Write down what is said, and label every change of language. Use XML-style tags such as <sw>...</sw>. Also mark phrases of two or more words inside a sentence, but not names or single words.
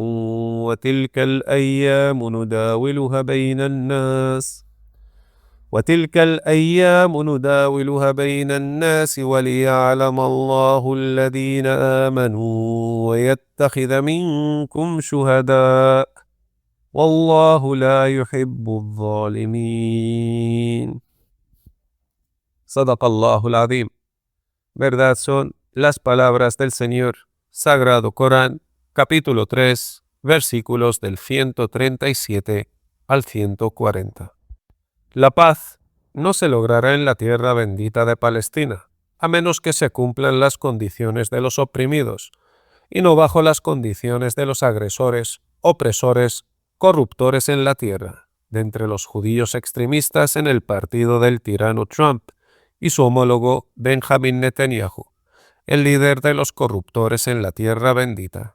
<ar>وتلك الأيام نداولها بين الناس وتلك الأيام نداولها بين الناس وليعلم الله الذين آمنوا ويتخذ منكم شهداء والله لا يحب الظالمين. صدق الله العظيم.</ar> <es>Verdad son las palabras del Señor. Sagrado Corán, capítulo 3, versículos del 137 al 140. La paz no se logrará en la tierra bendita de Palestina, a menos que se cumplan las condiciones de los oprimidos, y no bajo las condiciones de los agresores, opresores, corruptores en la tierra, de entre los judíos extremistas en el partido del tirano Trump y su homólogo Benjamin Netanyahu, el líder de los corruptores en la tierra bendita.</es>